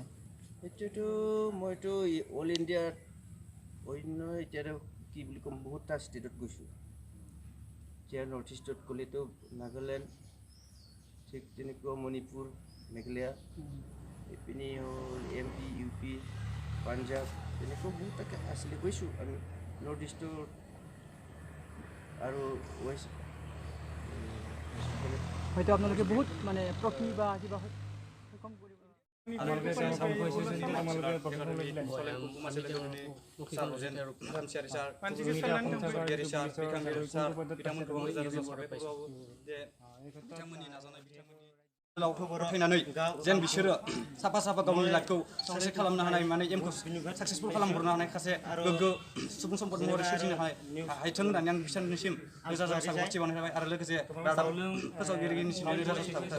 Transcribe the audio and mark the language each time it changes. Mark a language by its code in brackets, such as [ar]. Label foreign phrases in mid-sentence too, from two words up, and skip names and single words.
[as] এইটোতো মইতো অল ইণ্ডিয়াত অন্য এতিয়াতো কি বুলি ক'ম বহুতটা ষ্টেটত গৈছোঁ এতিয়া নৰ্থ ইষ্টত গ'লেতো নাগালেণ্ড ঠিক তেনেকুৱা মণিপুৰ মেঘালয় এইপিনি হ'ল MP UP পাঞ্জাৱ তেনেকুৱা বহুতটা আছিলে গৈছোঁ আমি নৰ্থ ইষ্টৰ আৰু ৱেষ্ট হয়তো আপোনালোকে বহুত মানে ট্ৰফি বা কিবা সক্ষম কৰিব [brx] फैनानै जेन बिसोरो साफा गावनि लाइफखौ साक्सेस खालामनो हानाय माने एमखौ साक्सेसफुल खालामहरनो हानाय सासे गोग्गो सुबुं सम्पद महरै सोरजिनो हायथों होननानै आं बिसोरनिसिम रोजा साबायखर बावहरबाय आरो लोगोसे रादाब फोसावगिरिनिसिम रोजा साबायखर